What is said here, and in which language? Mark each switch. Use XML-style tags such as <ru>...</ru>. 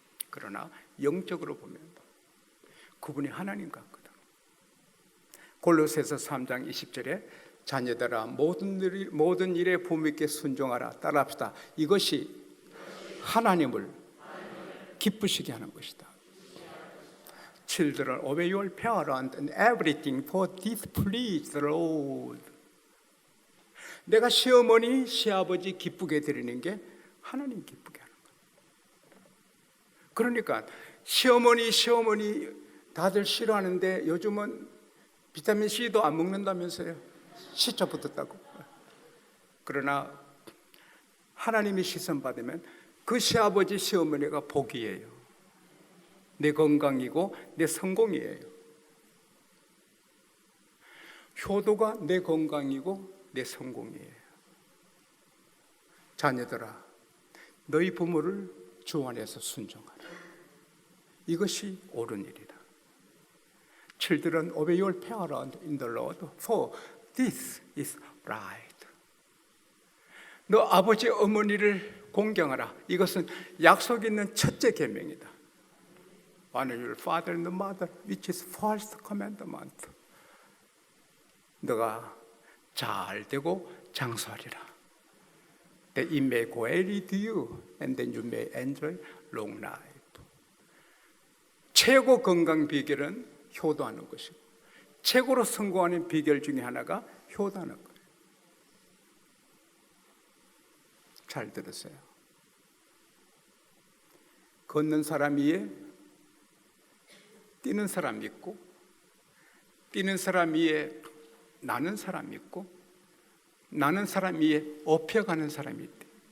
<ko>그러나 영적으로 보면 그분이 하나님 같거든. 골로새서 3장 20절에 자녀들아 모든 일에 부모께 순종하라. 따라합시다. 이것이 하나님을 기쁘시게 하는 것이다.</ko> <en>Children, obey your parents and everything, for this please the Lord.</en> <ko>내가 시어머니, 시아버지 기쁘게 드리는 게 하나님 기쁘게 하는 거예요. 그러니까 시어머니 다들 싫어하는데 요즘은 비타민 C도 안 먹는다면서요. C자 붙었다고. 그러나 하나님이 시선 받으면 그 시아버지, 시어머니가 복이에요. 내 건강이고 내 성공이에요. 효도가 내 건강이고 내 성공이에요. 자녀들아, 너희 부모를 주 안에서 순종하라. 이것이 옳은 일이다.</ko> <en>Children, obey your parents in the Lord, for this is right.</en> <ko>너 아버지 어머니를 공경하라. 이것은 약속 있는 첫째 계명이다.</ko> <en>Honor your father and mother, which is first commandment.</en> <ko>너가 잘 되고 장수하리라.</ko> <en>That it may go well with you, and then you may enjoy long life.</en> <ko>최고 건강 비결은 효도하는 것이고, 최고로 성공하는 비결 중에 하나가 효도하는 거예요. 잘 들으세요. 걷는 사람 위에 뛰는 사람 있고, 뛰는 사람 위에 나는 사람 있고, 나는 사람 위에 업혀가는 사람이 있대.</ko>